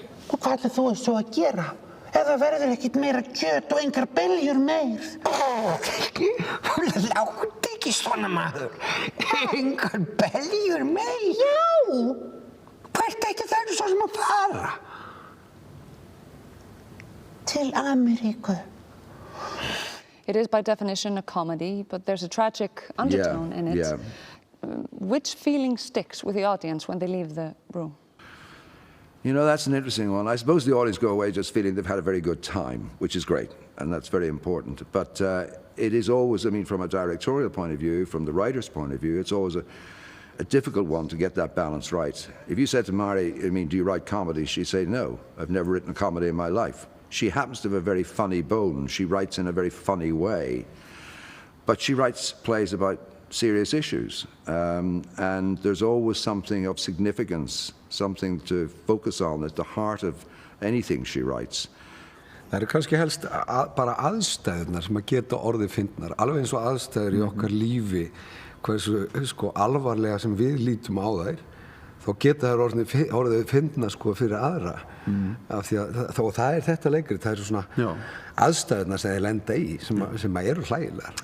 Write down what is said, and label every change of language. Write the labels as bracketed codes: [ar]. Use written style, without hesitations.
[is] Og hvað ætlar þú svo að gera? Ef það verður ekkert meira kjöt og engar beljur meir. Láttu ekki svona maður. Engar beljur meir? Já! Hvert ekki það svo sem að fara? Til Ameríku. [en] It is by definition a comedy, but there's a tragic undertone in it. Yeah. Which feeling sticks with the audience when they leave the room? You know, that's an interesting one. I suppose the audience go away just feeling they've had a very good time, which is great, and that's very important. But it is always, I mean, from a directorial point of view, from the writer's point of view, it's always a difficult one to get that balance right. If you said to Mari, I mean, do you write comedy? She'd say, no, I've never written a comedy in my life. She happens to have a very funny bone. She writes in a very funny way. But she writes plays about serious issues. And there's always something of significance, something to focus on at the heart of anything she writes. [is] Það eru kannski helst bara aðstæðurnar sem að geta orðið fyndnar, alveg eins og aðstæður í okkar lífi, hversu alvarlega sem við lítum á þær, þá geta þær orðið fyndnar fyrir aðra. Af því að það er þetta leikrit, það eru svona aðstæðurnar sem þeir lenda í sem eru hlægilegar.